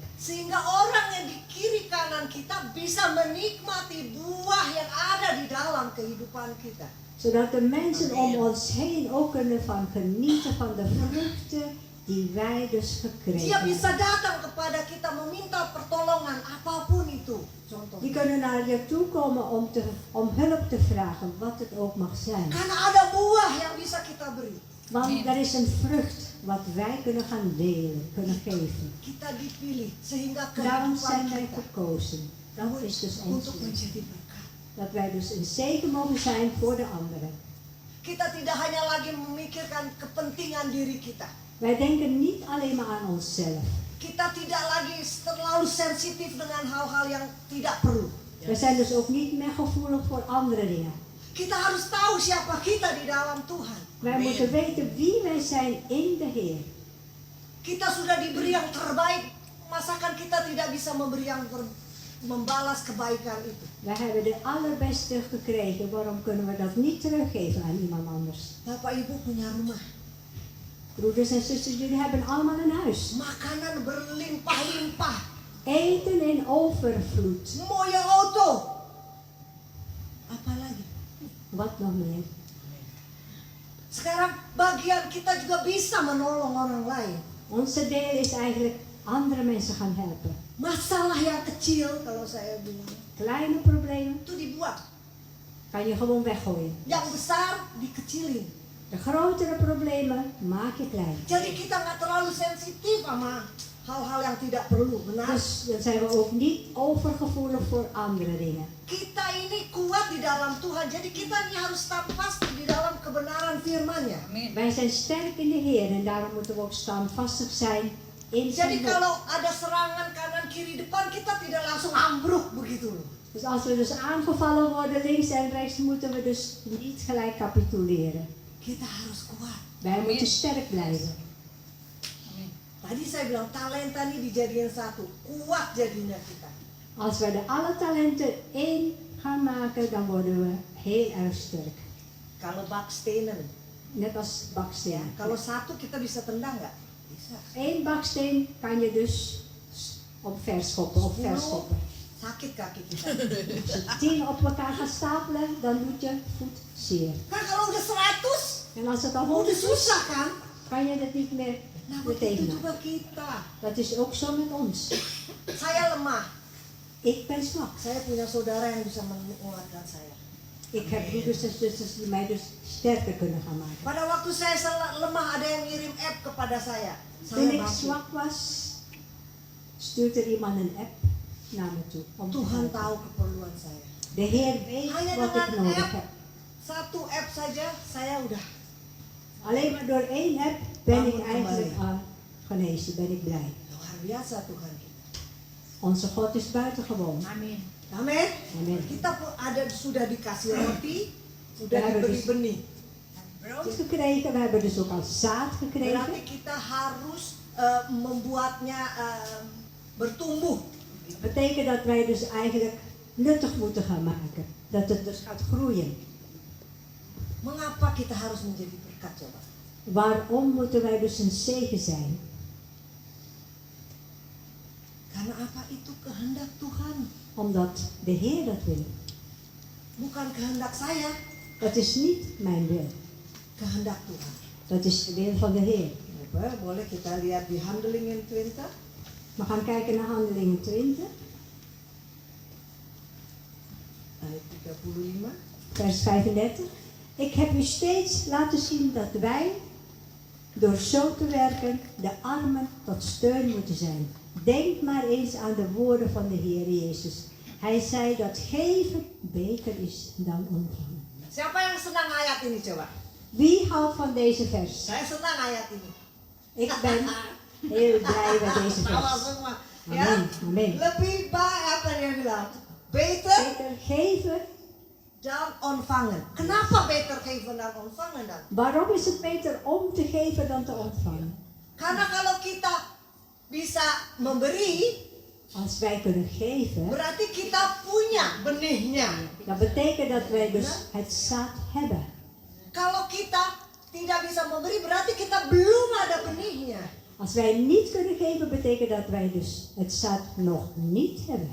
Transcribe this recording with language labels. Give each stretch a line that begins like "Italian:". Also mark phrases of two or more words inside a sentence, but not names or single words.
Indonesian: Sehingga orang yang di kiri kanan kita bisa menikmati buah yang ada di dalam kehidupan kita.
Dutch: Zodat de mensen om ons heen ook kunnen van genieten van de vruchten die wij dus
Indonesian: Dia
Dutch: gekregen
Indonesian: bisa
Dutch: hebben.
Indonesian: datang kepada kita meminta pertolongan apapun itu.
Dutch: Die
Indonesian: Contohnya.
Dutch: kunnen naar je toe komen om hulp te vragen, wat het ook mag zijn.
Indonesian: Karena ada buah yang bisa kita beri.
Dutch: Want er is een vrucht wat wij kunnen gaan delen, kunnen geven.
Indonesian: Kita dipilih sehingga
Dutch: Daarom
Indonesian: kehidupan
Dutch: zijn wij
Indonesian: kita
Dutch: gekozen. Dat is dus ons
Indonesian: untuk
Dutch: leven.
Indonesian: menjadi berkat.
Dutch: Dat wij dus een zegen mogen zijn voor de anderen.
Indonesian: Kita tidak hanya lagi memikirkan kepentingan diri kita.
Dutch: Wij denken niet alleen maar aan onszelf.
Indonesian: Kita tidak lagi terlalu sensitif dengan hal-hal yang tidak perlu.
Dutch: We zijn dus ook niet meer gevoelig voor andere dingen.
Indonesian: Kita harus tahu siapa kita di dalam Tuhan.
Dutch: Wij moeten weten wie wij zijn in de Heer.
Indonesian: Kita sudah diberi yang terbaik. Masakan kita tidak bisa memberi membalas kebaikan itu?
Dutch: Wij hebben de allerbeste gekregen. Waarom kunnen we dat niet teruggeven aan iemand anders?
Indonesian: Bapak Ibu punya rumah.
Dutch: Broeders en zusters, jullie hebben allemaal een huis.
Indonesian: Makanan berlimpah-limpah.
Dutch: Eten in overvloed. Mooie auto. Apalagi? Wat nog meer?
Indonesian: Sekarang bagian kita juga bisa menolong orang lain.
Dutch: Onze deel is eigenlijk andere mensen gaan helpen.
Indonesian: Masalah yang kecil, kalau saya bilang,
Dutch: Kleine problemen
Indonesian: itu dibuat.
Dutch: kan je gewoon weggooien.
Indonesian: Yang besar dikecilin.
Dutch: De grotere problemen maak je klein.
Indonesian: Jadi kita nggak terlalu sensitif sama hal-hal yang tidak perlu, benar?
Dutch: Dus dan zijn we ook niet overgevoelig voor andere dingen.
Indonesian: Kita ini kuat di dalam Tuhan, jadi kita ini harus standvastig di dalam kebenaran firman-Nya.
Dutch: Wij zijn sterk in de Heer en daarom moeten we ook standvastig zijn in
Indonesian: Jadi
Dutch: zijn woord.
Indonesian: kalau ada serangan kanan kiri depan, kita tidak langsung ambruk begitu loh.
Dutch: Dus als we dus aangevallen worden links en rechts, moeten we dus niet gelijk capituleren.
Indonesian: Kita harus kuat.
Dutch: Wij moeten sterk blijven.
Indonesian: Tadi saya bilang talenta ini dijadiin satu, kuat jadinya kita.
Dutch: Als we de alle talenten één gaan maken, dan worden we heel erg sterk.
Indonesian: Kalau bakstenen,
Dutch: Net als baksteen.
Indonesian: kalau satu kita bisa tendang nggak? Bisa.
Dutch: Eén baksteen kan je dus opverschoppen, opverschoppen.
Indonesian: Sakit kaki kita.
Dutch: Als je 10 op elkaar gaat stapelen, dan doet je voet zeer.
Indonesian: Kan kalau udah 100,
Dutch: En als het al
Indonesian: udah
Dutch: 100 is,
Indonesian: susah kan?
Dutch: kan je dat niet meer
Indonesian: Nah begitu
Dutch: betekenen.
Indonesian: juga kita.
Dutch: Dat is ook zo met ons.
Indonesian: Saya lemah.
Dutch: Ik ben zwak.
Indonesian: Saya punya saudara yang bisa menguatkan saya.
Dutch: Ik heb broeders en zusters die mij dus sterker kunnen gaan maken.
Indonesian: Pada waktu saya lemah ada yang ngirim app kepada saya.
Dutch: Toen
Indonesian: Saya
Dutch: ik
Indonesian: bantu.
Dutch: zwak was, stuurde er iemand een app naar me toe. Om te
Indonesian: Tuhan
Dutch: helpen.
Indonesian: tahu keperluan saya.
Dutch: De Heer weet
Indonesian: Hanya
Dutch: wat ik
Indonesian: dengan
Dutch: nodig
Indonesian: app,
Dutch: heb.
Indonesian: satu app saja saya udah.
Dutch: Alleen maar door één app ben ik
Indonesian: Bangun
Dutch: eigenlijk
Indonesian: kembali.
Dutch: genezen, ben ik blij.
Indonesian: Luar biasa Tuhan kita.
Dutch: Onze God is buitengewoon.
Indonesian: Amin. Amin. Amin. Kita pun ada sudah dikasih roti, sudah
Dutch: We hebben
Indonesian: diberi
Dutch: dus
Indonesian: benih.
Dutch: brood gekregen, we hebben dus ook al zaad gekregen.
Indonesian: Berarti kita harus membuatnya bertumbuh.
Dutch: Dat betekent dat wij dus eigenlijk nuttig moeten gaan maken. Dat het dus gaat groeien.
Indonesian: Mengapa kita harus menjadi berkat coba?
Dutch: Waarom moeten wij dus een zegen zijn?
Indonesian: Karena apa itu kehendak Tuhan,
Dutch: Omdat de Heer dat wil.
Indonesian: bukan kehendak saya,
Dutch: Dat is niet mijn wil.
Indonesian: kehendak Tuhan.
Dutch: Dat is de wil van de Heer.
Indonesian: Apa, boleh kita lihat di Handelingen 20
Dutch: We gaan kijken naar Handelingen 20,
Indonesian: ayat 35.
Dutch: vers 35. Ik heb u steeds laten zien dat wij, door zo te werken, de armen tot steun moeten zijn. Denk maar eens aan de woorden van de Heer Jezus. Hij zei dat geven beter is dan ontvangen.
Indonesian: Siapa yang senang ayat ini coba?
Dutch: Wie houdt van deze vers?
Indonesian: Saya senang ayat ini.
Dutch: Ik ben heel blij met deze
Indonesian: Tawa
Dutch: vers.
Indonesian: semua. Amin, Ya, amin. lebih baik apa yang dia bilang?
Dutch: Beter Beter geven. dan ontvangen.
Indonesian: Kenapa
Dutch: beter geven dan ontvangen
Indonesian: dan?
Dutch: Waarom is het beter om te geven dan te ontvangen?
Indonesian: Karena kalau kita bisa memberi,
Dutch: Als wij kunnen geven,
Indonesian: berarti kita punya benihnya.
Dutch: dat betekent dat wij dus het zaad hebben.
Indonesian: Kalau kita tidak bisa memberi, berarti kita belum ada benihnya.
Dutch: Als wij niet kunnen geven, betekent dat wij dus het zaad nog niet hebben.